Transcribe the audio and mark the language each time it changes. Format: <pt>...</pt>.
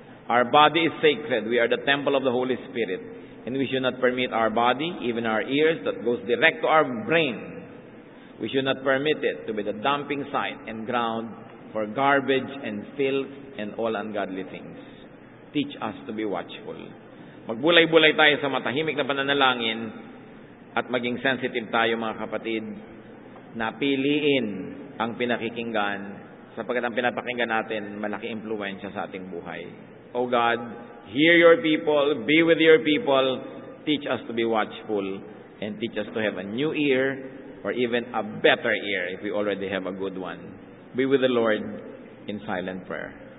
<en>Our body is sacred. We are the temple of the Holy Spirit. And we should not permit our body, even our ears, that goes direct to our brain. We should not permit it to be the dumping site and ground for garbage and filth and all ungodly things. Teach us to be watchful.</en> <tl>Magbulay-bulay tayo sa matahimik na pananalangin at maging sensitive tayo, mga kapatid, na piliin ang pinakikinggan sapagkat ang pinapakinggan natin malaki impluwensya sa ating buhay.</tl> <en>O God, hear your people, be with your people, teach us to be watchful, and teach us to have a new ear, or even a better ear if we already have a good one. Be with the Lord in silent prayer.</en>